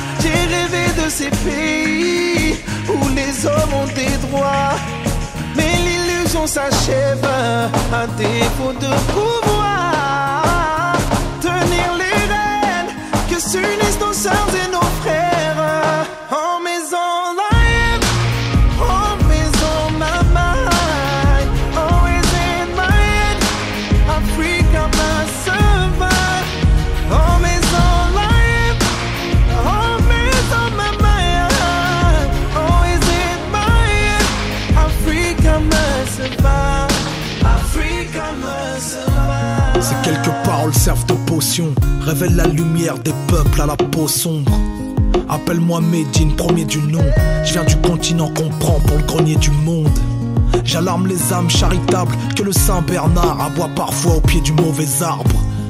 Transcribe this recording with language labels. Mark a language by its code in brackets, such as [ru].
[fr] J'ai rêvé de ces pays où les hommes ont des droits. Mais l'illusion s'achève à défaut de pouvoir tenir les rênes que s'unissent nos sœurs et nos frères. [en] Home is all I have, home is on my mind, always in my head, Africa must survive. Home is all I have, home is on my mind, always in my head, Africa must survive, Africa must survive. [fr] Ces quelques paroles servent de potion, révèlent la lumière des peuples à la peau sombre. Appelle-moi Médine, premier du nom. Je viens du continent qu'on prend pour le grenier du monde. J'alarme les âmes charitables que le Saint Bernard aboie parfois au pied du mauvais arbre.